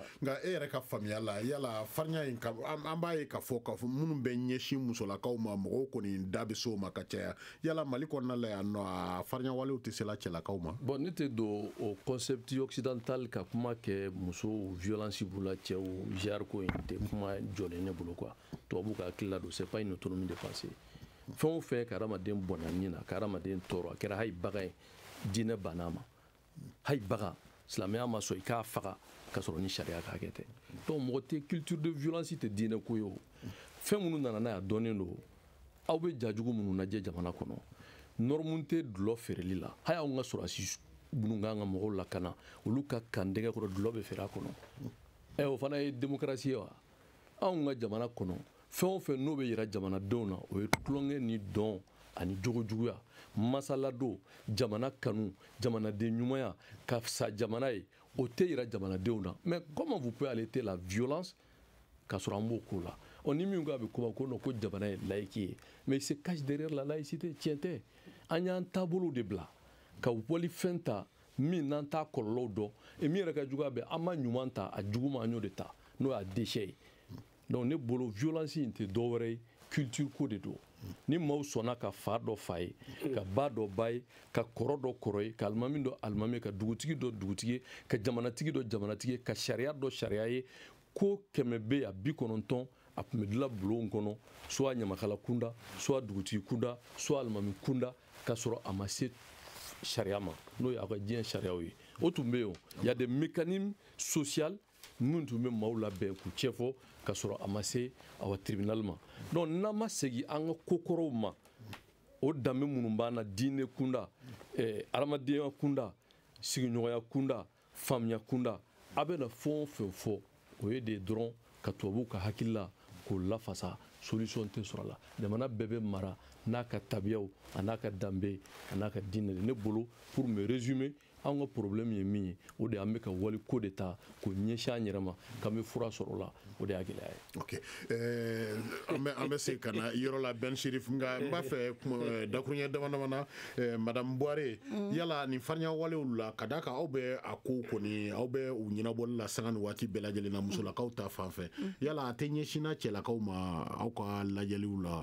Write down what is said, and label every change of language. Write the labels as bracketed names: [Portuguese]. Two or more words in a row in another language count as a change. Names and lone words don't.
[Bambara] nka e yɛrɛ ka faamuya la yala farinya in an b'a ye k'a fɔ minnu bɛ ɲɛsin musolakaw ma mɔgɔw kɔni da bɛ se o ma ka caya yala Mali kɔnɔna la yan nɔ a farinya walew tɛ se la cɛlakaw ma bon ne tɛ don o [French] concept occidental [Bambara] ka kuma kɛ muso violence b'u la cɛw genre ko in tɛ kuma jɔlen ne bolo quoi tubabu ka hakili la don [French] c'est pas une autonomie de pensée [Bambara] fɛn o fɛn ka hadamaden bɔnna nin na ka hadamaden tɔɔrɔ a kɛra hali bagan ye diinɛ bann'a ma hali bagan silamɛya ma sɔn i k'a faga ka sɔrɔ ni sariya ka hakɛ tɛ donc mɔgɔ tɛ [French] culture de violence [Bambara] tɛ diinɛ ko ye o fɛn minnu nana n'a ye a dɔnnen don aw bɛ jajugu minnu lajɛ jamana kɔnɔ norme tɛ dulɔ feereli la hali anw ka sɔrɔdasi minnu kan ka mɔgɔw lakana olu ka kan dɛgɛ kɔrɔ dulɔ bɛ feere a kɔnɔ o fana ye démocratie ye wa anw ka jamana kɔnɔ fɛn o fɛn n'o bɛ yira jamanadenw na o ye tulonkɛ ni dɔn ani jogojuguya masaladon jamana kanu jamanaden ɲumanya ka fisa jamana ye o tɛ yira jamanadenw na [French] mais comment vous pouvez arrêter la violence [Bambara] k'a sɔrɔ an b'o ko la ni min ko a bɛ kuma ko jamana ye laïque ye [French] mais il se cache derrière la laïcité [Bambara] tiɲɛ tɛ an y'an taabolo de bila ka walifɛn ta min n'an t'a kɔlɔlɔw dɔn et min yɛrɛ ka jugu a bɛ an ma ɲuman ta a juguman an y'o de ta n'o y'a déchet ye donc ne bolo violence in tɛ dɔwɛrɛ ye culture ko de don ni maaw sɔnna ka fa dɔ fa ye ka ba dɔ ba ye ka kɔrɔ dɔ kɔrɔ ye ka alimami dɔ alimami ye ka dugutigi dɔ dugutigi ye ka jamanatigi dɔ jamanatigi ye ka sariya dɔ sariya ye ko 100 bɛ yan 90 a tun bɛ dilan bulon kɔnɔ soit ɲamakala kunda soit dugutigi kunda soit alimami kunda ka sɔrɔ a ma se sariya ma n'o ye aw ka diɲɛ sariyaw ye o tun bɛ yen [French] il y a des mécanismes sociaux [Bambara] minnu tun bɛ maaw labɛn k'u cɛ fɔ ka sɔrɔ a ma se aw tribunal ma donc n'an ma segin an ka kokɔrɔw ma o danbe minnu b'an na diinɛ kunda adamadenya kunda sigiɲɔgɔnya kunda faamuya kunda a bɛna fɛn o fɛn fɔ o ye de dɔrɔn ka tubabuw ka hakili la k'o lafasa solution tɛ sɔrɔ a la jamana bɛɛ bɛ mara n'a ka tabiyaw a n'a ka danbe a n'a ka diinɛ de ne bolo [French] pour me résumer [Bambara] an ka problème ye min ye o de an bɛ ka wali ko de ta k'o ɲɛsin an yɛrɛ ma k'an bɛ fura sɔrɔ o la o de y'a gɛlɛya ye. ok an bɛ se ka na yɔrɔ la Ben Chérif nka n b'a fɛ dakuruɲɛ dama-dama na madame Boire yala nin farinya walew la ka d'a kan aw bɛ a ko kɔni aw bɛ u ɲɛnabɔli la sanga ni waati bɛɛ lajɛlen na musolakaw ta fan fɛ yala a tɛ ɲɛsinna cɛlakaw ma aw ka lajɛliw la.